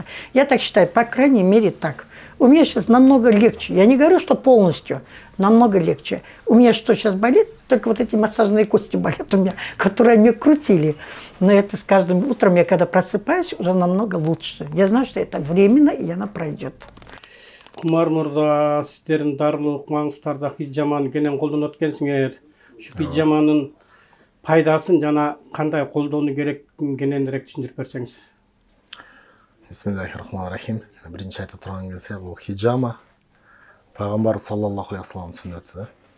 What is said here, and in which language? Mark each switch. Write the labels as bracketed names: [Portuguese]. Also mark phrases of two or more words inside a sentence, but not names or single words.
[Russian] Я так считаю, по крайней мере так. У меня сейчас намного легче. Я не говорю, что полностью, намного легче. У меня что сейчас болит? Только вот эти массажные кости болят у меня, которые мне крутили. Но это с каждым утром, я когда просыпаюсь, уже намного лучше. Я знаю, что это временно, и она пройдет. [Kyrgyz] Кумар мырза, сиздердин дарылуу укмаңыздарда хижаманы кенен колдонот экенсиңер. Ушу хижаманын пайдасын жана кандай колдонуу керек кененирээк түшүндүрүп берсеңиз. [Arabic] بسم الله الرحمن الرحيم. [Kyrgyz] Биринчи айта турган кезде бул хижама пайгамбар [Arabic] صلى الله عليه وسلم [Kyrgyz] сүннөтү да.